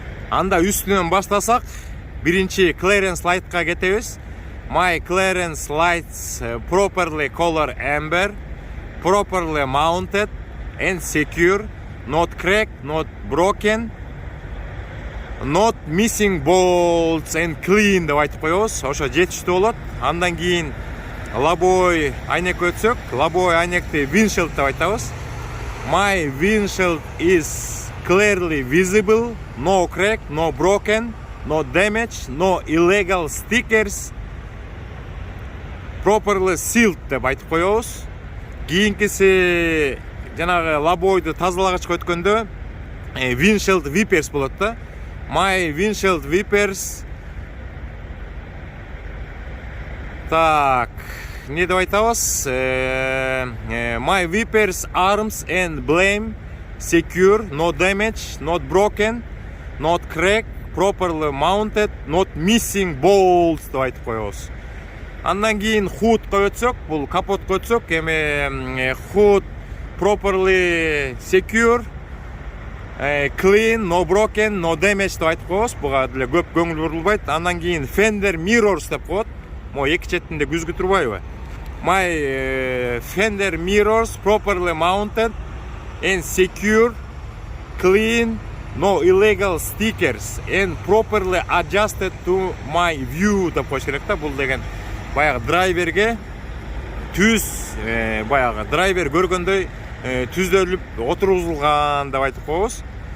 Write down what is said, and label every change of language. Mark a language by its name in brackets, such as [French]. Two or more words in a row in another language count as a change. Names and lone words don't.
[Kyrgyz] Анда үстүнөн баштасак, биринчи [English] clearance light'ка [Kyrgyz] кетебиз. [English] My clearance lights properly color amber, properly mounted and secure, not cracked, not broken, not missing bolts and clean [Kyrgyz] деп айтып коебуз. Ошо жетиштүү болот. Андан кийин лобой айнек өтсөк, лобой айнекти windshield деп айтабыз. [English] My windshield is clearly visible, no crack, no broken, no damage, no illegal stickers, properly sealed [Kyrgyz] деп айтып коебуз. Кийинкиси жанагы лобойду тазалагычка өткөндө [English] windshield wipers [Kyrgyz] болот да. [English] My windshield wipers. [Kyrgyz] Так, не деп айтабыз? [English] My wipers arms and blame secure, no damage, not broken, not cracked, properly mounted, not missing bolts [Kyrgyz] деп айтып коебуз. Андан кийин hood'ка өтсөк, бул капотко өтсөк, эми [English] hood properly secure, clean, no broken, no damage [Kyrgyz] деп айтып коебуз. Буга деле көп көңүл бурулбайт. Андан кийин [English] fender mirrors [Kyrgyz] деп коет. Мо эки четинде күзгү турбайбы? [English] My fender mirrors properly mounted and secure, clean, no illegal stickers and properly adjusted to my view [Kyrgyz] деп коюш керек да. Бул деген баягы драйверге түз, баягы драйвер көргөндөй түздөлүп отургузулган деп айтып коебуз.